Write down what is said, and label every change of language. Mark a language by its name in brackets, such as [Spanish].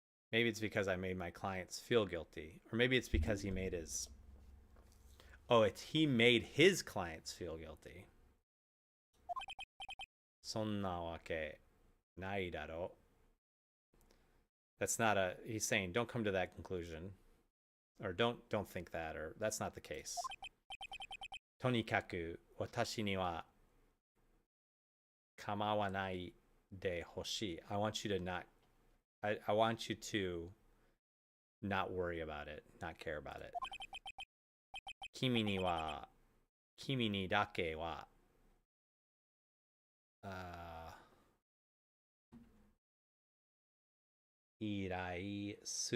[English] Maybe it's because I made my clients feel guilty. Or maybe it's because he made his... Oh, he made his clients feel guilty. [Japanese] そんなわけないだろ. [English] That's not a... He's saying, don't come to that conclusion. Or don't think that. Or that's not the case. [Japanese] とにかく私には構わないでほしい. [English] I want you to not... I want you to not worry about it, not care about it. [Japanese] 君にだけは依頼す